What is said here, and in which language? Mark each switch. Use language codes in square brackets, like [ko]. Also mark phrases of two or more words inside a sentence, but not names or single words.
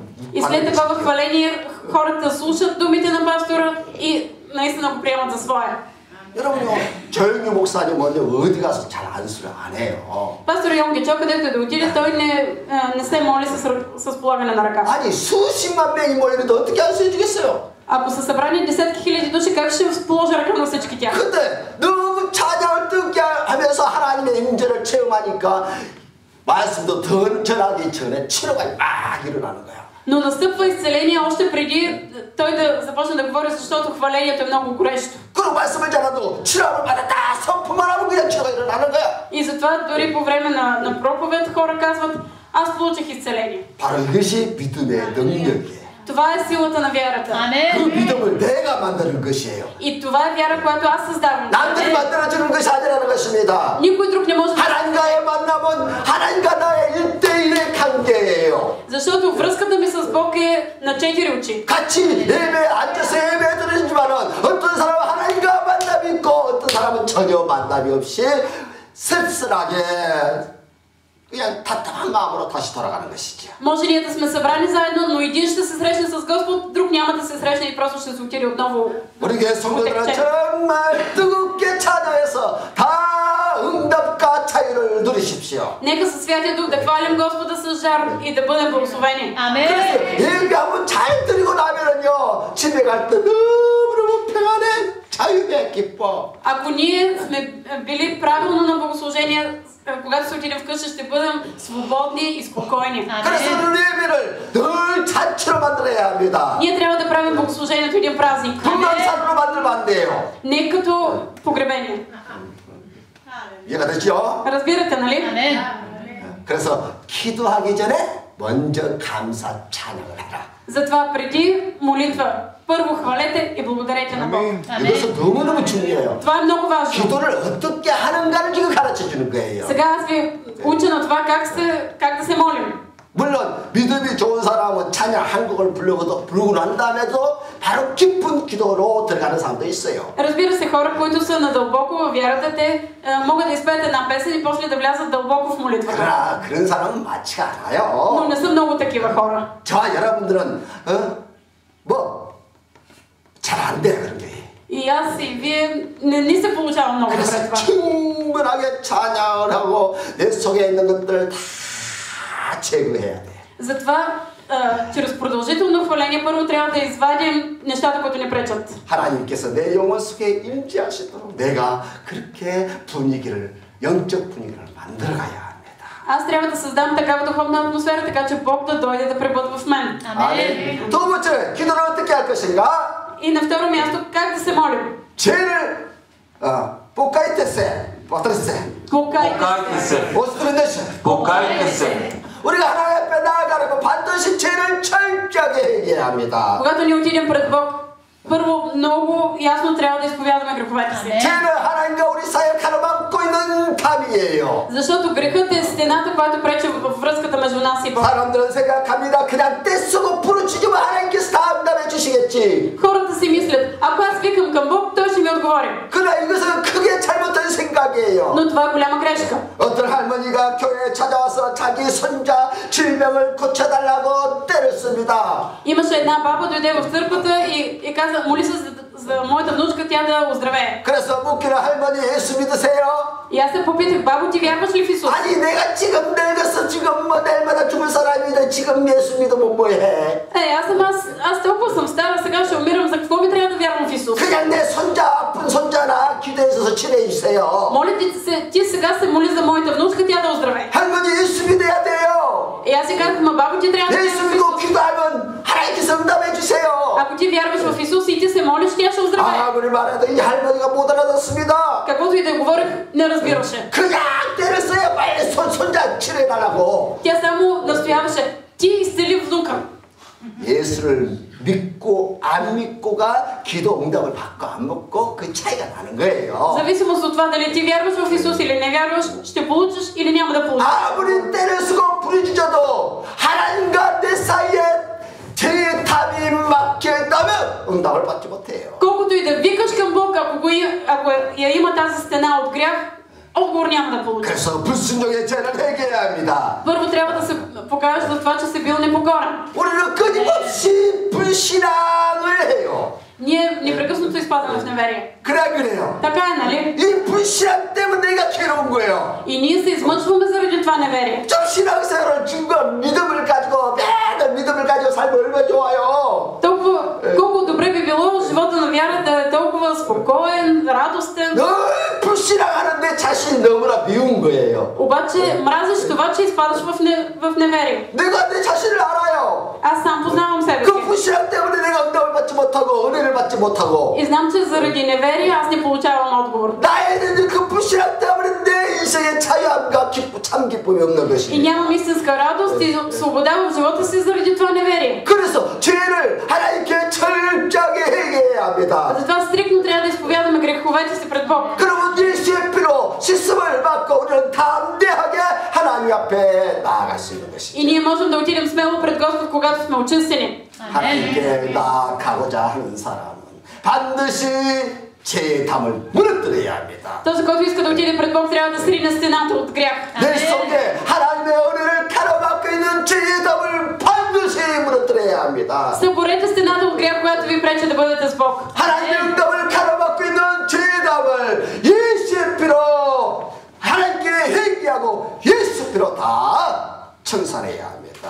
[bg] И след такова хваление хората слушат думите на пастора и наистина го приемат за свое. [ko] 여러분요, 조영규 목사님은 어디 가서 잘 안수를 안 해요. [bg] Пастор Йонгичо, където и да отиде, той не се моли с полагане на ръка. [ko] 아니 수십만 명이 모이는데 어떻게 안수해 주겠어요? [bg] Ако са събрани десетки хиляди души, как ще положа ръка на всички тях? [ko] 근데 너무 찬양을 뜨겁게 하면서 하나님의 임재를 체험하니까 말씀도 더 전하기 전에 치료가 막 일어나는 거야. [bg] Но настъпва изцеление още преди той да започне да говори, защото хвалението е много горещо. [ko] 그리고 말씀을 전하도 치료를 받았다 선포만 하면 그냥 치료가 일어나는 거야. [bg] И затова дори по време на проповед хора казват, аз получих изцеление. [ko] 바로 이것이 믿음의 능력이에요. [bg] Това е силата на вярата. [ko] 그 믿음을 내가 만드는 것이에요. [bg] И това е вяра, която аз създавам. [ko] 남들이 만들어주는 것이 아니라는 것입니다. [bg] Никой друг не може да... [ko] 하나님과의 만남은 하나님과 나의 1대1의 관계예요. [bg] Защото връзката ми с Бог е на 4 очи. [ko] 같이 예배에 앉아서 예배 드리지만은 어떤 사람은 하나님과 만남이 있고 어떤 사람은 전혀 만남이 없이 쓸쓸하게 그냥 답답한 마음으로 다시 돌아가는 것이죠. [bg] Може ние да сме събрани заедно, но един ще се срещне с Господ, друг няма да се срещне и просто ще се отиде отново. [ko] 우리 교회 성도들은 정말 뜨겁게 찬양해서 다 응답과 자유를 누리십시오. [bg] Нека със Святия Дух да хвалим Господа с жар и да бъдем благословени. [ko] 아멘. 예배하면 잘 드리고 나면은요 집에 갈 때 너무너무 평안해 자유해 기뻐. [bg] Ако ние сме били правилно на богослужение, когато се отидем вкъщи, ще бъдем свободни и спокойни. [ko] 그래서 예배를 늘 잔치로 만들어야 합니다. [bg] Ние трябва да правим богослужението един празник. [ko] 분만산으로 만들면 안 돼요. [bg] Не като погребение. [ko] 이해가 되죠? [bg] Разбирате, нали? [ko] 아멘. 그래서 기도하기 전에 먼저 감사 찬양을 해라. [bg] Затова преди молитва, първо хвалете и благодарете на Бог. [ko] 이것은 너무너무 중요해요. [bg] Това е много важно. [ko] 기도를 어떻게 하는가를 지금 가르쳐 주는 거예요. [bg] Сега аз ви уча на това как да се молим. [ko] 물론 믿음이 좋은 사람은 찬양 한 곡을 부르고 난 다음에도 바로 깊은 기도로 들어가는 사람도 있어요. [bg] Разбира се, хора, които са надълбоко във вярата, те могат да изпеят една песен и после да влязат дълбоко в молитвата. [ko] 그러나 그런 사람은 많지가 [bg] Но [ko] 않아요. [bg] не са много такива хора. [ko] 저와 여러분들은 잘 안 돼 그런 게. [bg] И аз и вие не ни се получава много добре [ko] 그래서 [bg] това. [ko] 충분하게 찬양을 하고 내 속에 있는 것들을 다 제거해야 돼. [bg] Затова чрез продължително хваление първо трябва да извадим нещата, които ни пречат. [ko] 하나님께서 내 영혼 속에 임재하시도록 내가 그렇게 영적 분위기를 만들어가야 합니다. [bg] Аз трябва да създам такава духовна атмосфера, така че Бог да дойде да пребъдва в мен. [ko] 아멘. 두 번째, 기도를 어떻게 할 것인가? [bg] И на второ място, как да се молим? 죄를 покайте се. Покайте се. Покайте се. [ko] 우리가 하나님 앞에 나아가려면 반드시 죄를 철저하게 회개해야 합니다. [bg] Когато ни отидем пред Бог, първо много ясно трябва да изповядаме греховете си. [ko] 죄를 [bg] Защото грехът е стената, която пречи във връзката между нас и Бог. [ko] 사람들은 생각합니다. 그냥 떼쓰고 부르짖으면 하나님께서 다 응답해 주시겠지. [bg] Хората си мислят, ако аз викам към Бог, Той ще ми отговори. [ko] 그러나 이것은 크게 잘못된 생각이에요. [bg] Но това е голяма грешка. [ko] 어떤 할머니가 교회에 찾아와서 자기 손자 질병을 고쳐달라고 때렸습니다. [bg] Имаше една баба, дойде в църквата и каза, моли се за моята внучка, тя да оздравее. [ko] 그래서 묻기를 할머니 예수 믿으세요? [bg] И аз се попитах, бабо, ти вярваш ли в Исус? [ko] 아니 내가 지금 늙어서 지금 뭐 내일마다 죽을 사람인데 지금 예수 믿으면 뭐해? [bg] Аз толкова съм стара, сега ще умирам, за какво ми трябва да вярвам в Исус? [ko] 그냥 내 손자 아픈 손자나 기도해 줘서 치료해 주세요. [bg] Моля ти сега се моли за моята внучка, тя да оздравее. [ko] 할머니 예수 믿어야 돼요. [bg] И аз си казах, ма бабо, ти трябва да [ko] 예수 [bg] вярваш в [ko] 믿고 [bg] Исус. [ko] 기도하면 하나님께서 응답해 주세요. [bg] Ако ти вярваш в Исус и ти се молиш, тя ще оздравее. [ko] 아무리 말해도 이 할머니가 못 알아듣습니다. [bg] Каквото и да говорех, не разбираше. [ko] 그냥 때렸어요. 빨리 손자 치료해 달라고. [bg] Тя само настояваше, ти изцели внука. [ko] 예수를 믿고 안 믿고가 기도 응답을 받고 안 받고 그 차이가 나는 [bg] В [ko] 거예요. [bg] зависимост от това дали ти вярваш в Исус или не вярваш, ще получиш или няма да получиш. [ko] 아무리 때를 쓰고 부르짖어도 하나님과 내 사이에 제 답이 막혀 있다면 응답을 받지 못해요. [bg] Колкото и да викаш към Бог, ако я има тази стена от грях, отговор няма да получиш. [ko] 그래서 불순종의 죄를 회개해야 합니다. [bg] Първо трябва да се покажеш за това, че си бил непокорен. [ko] 우리는 끊임없이 불신앙을 해요. [bg] Ние непрекъснато изпадаме в неверие. [ko] 그래 그래요. [bg] Така е, нали? [ko] 이 불신앙 때문에 내가 괴로운 거예요. [bg] И ние се измъчваме заради това неверие. [ko] 좀 신앙생활을 준거 믿음을 가지고 매일 믿음을 가지고 살면 얼마나 좋아요. [bg] Толкова, колко добре би било живота на вярата е толкова спокоен, радостен. [ko] 늘 불신앙하는 내 자신이 너무나 미운 거예요. [bg] Обаче мразиш това, че изпадаш в неверие. [ko] 내가 내 자신을 알아요. [bg] Аз сам познавам себе си. [ko] 그 불신앙 때문에 내가 응답을 받지 못하고 은혜를 받지 못하고 [bg] И знам, че заради неверие аз не получавам отговор. [ko] 나에는 그 불신앙 때문에 내 인생에 자유함과 참 기쁨이 없는 [bg] И [ko] 것이. [bg] нямам истинска радост и свобода в живота си заради това неверие. [ko] 그래서 죄를 하나님께 철저하게 회개해야 합니다. [bg] Затова стриктно трябва да изповядаме греховете си пред Бог. [ko] 그러면 예수의 피로 씻음을 받고 우리는 담대하게 하나님 앞에 나아갈 수 있는 것이죠. [bg] И ние можем да отидем смело пред Господ, когато сме очистени. [ko] 하나님께 나아가고자 하는 사람은 반드시 죄의 담을 무너뜨려야 합니다. [bg] Този, който иска да отиде пред Бог, трябва да срине стената от грях. [ko] 내 속에 하나님의 은혜를 가로막고 있는 죄의 담을 반드시 무너뜨려야 합니다. [bg] Съборете стената от грях, която ви пречи да бъдете с Бог. [ko] 하나님의 응답을 가로막고 있는 죄의 담을 예수의 피로 하나님께 회개하고 예수 피로 다 청산해야 합니다.